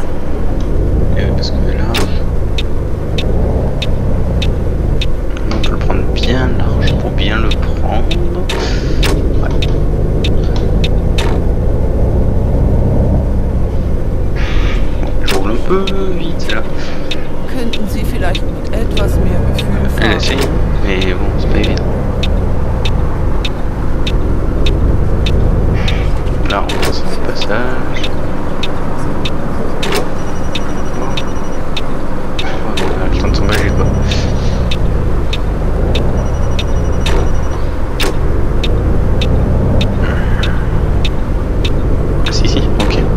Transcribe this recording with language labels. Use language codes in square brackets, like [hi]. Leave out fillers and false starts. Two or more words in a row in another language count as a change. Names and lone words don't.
[fr] Parce que là, on peut le prendre bien large pour bien le prendre. Ouais. Bon, je roule un peu vite là. [de] Könnten Sie vielleicht mit etwas mehr Gefühl fahren? [fr] Elle essaye, mais bon, c'est pas évident. Là, on passe le passage. Le temps de s'engager quoi. Ah si, ok.